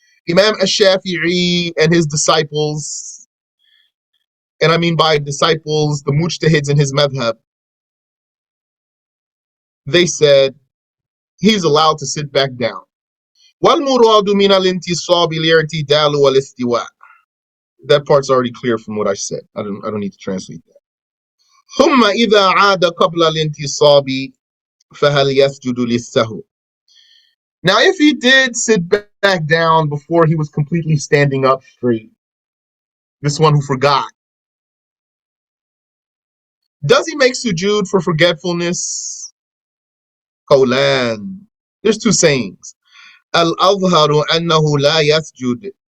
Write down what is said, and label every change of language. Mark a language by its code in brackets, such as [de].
[en] Imam al-Shafi'i and his disciples, and I mean by disciples, the mujtahids in his madhab, they said he's allowed to sit back down. [ar] وَالْمُرَادُ مِنَ الْانْتِصَابِ الْاِعْتِدَالُ وَالْإِسْتِوَاءُ. [en] That part's already clear from what I said. I don't need to translate that. [ar] ثم إذا عاد قبل الانتصاب فهل يسجد للسهو. [en] Now, if he did sit back down before he was completely standing up straight, this one who forgot, does he make sujood for forgetfulness? [ar] Qawlan. [en] There's two sayings. [ar] Al-azharu annahu la yasjud.